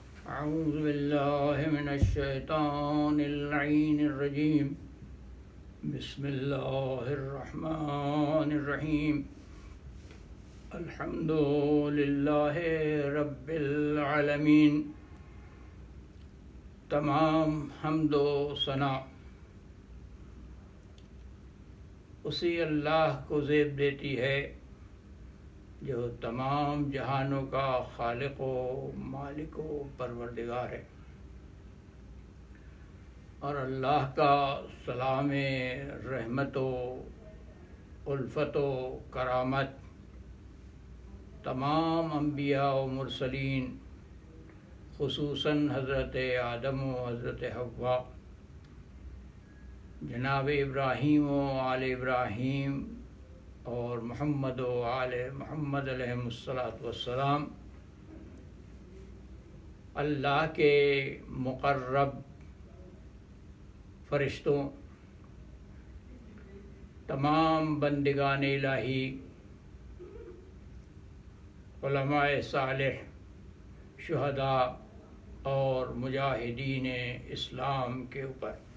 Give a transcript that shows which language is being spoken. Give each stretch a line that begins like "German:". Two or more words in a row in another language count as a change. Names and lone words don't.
Arabic: أعوذ بالله من الشيطان اللعين الرجيم بسم الله الرحمن الرحيم الحمد لله رب العالمين
Urdu: تمام حمد و ثنا اسی اللہ کو زیب دیتی ہے جو تمام جہانوں کا خالق و مالک و پروردگار ہے، اور اللہ کا سلام رحمت و الفت و کرامت تمام انبیاء و مرسلین، خصوصاً حضرت آدم و حضرت حوا، جناب ابراہیم و آل ابراہیم اور محمد و آل محمد
Arabic: علیہ السلام،
Urdu: اللہ کے مقرب فرشتوں، تمام بندگان الہی، علماء صالح، شہداء اور مجاہدین اسلام کے اوپر۔